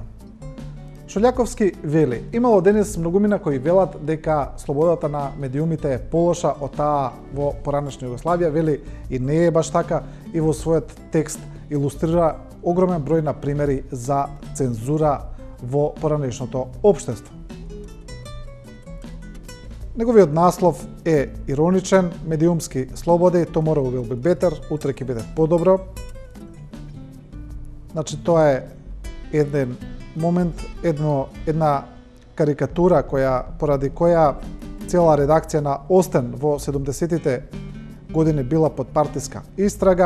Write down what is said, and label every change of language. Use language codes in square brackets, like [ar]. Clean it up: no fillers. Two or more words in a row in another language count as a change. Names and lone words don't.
[mk] Шолјаковски вели: "Имало денес многумина кои велат дека слободата на медиумите е полоша од таа во поранешна Југославија", вели, и не е баш така, и во својот текст илустрира огромен број на примери за цензура во поранешното општество. Неговиот наслов е ироничен: "Медиумски слободи, [en] tomorrow will be better", [mk] утре ќе биде подобро. Значи, тоа е еден момент, една карикатура поради која цела редакција на Остен во 70-тите години била под партиска истрага.